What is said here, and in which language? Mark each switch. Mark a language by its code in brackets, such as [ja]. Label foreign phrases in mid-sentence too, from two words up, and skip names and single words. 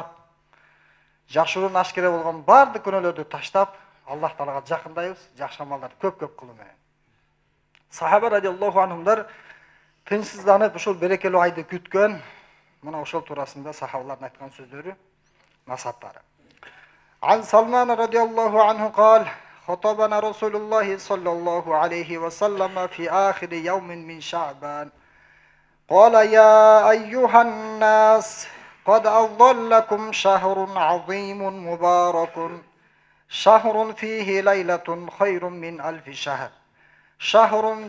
[ky] Жакшыруу ашкере болгон бардык күнөлөрдү таштап, Аллах Таалага жакындайбыз, жакшы амалдарды көп кылуу менен. Сахаба [ar] رضي الله عنهمдар [ky] тынчсызданып ушул берекелүү айды күткөн, мына ошол туурасында сахабалардын айткан сөздөрү, насааттары. [ar] عن سلمان رضي الله عنه قال: خطبنا رسول الله صلى الله عليه وسلم في آخر يوم من شعبان قال: يا أيها الناس قد أظلكم شهر عظيم مبارك شهر فيه ليلة خير من 1000 شهر شهر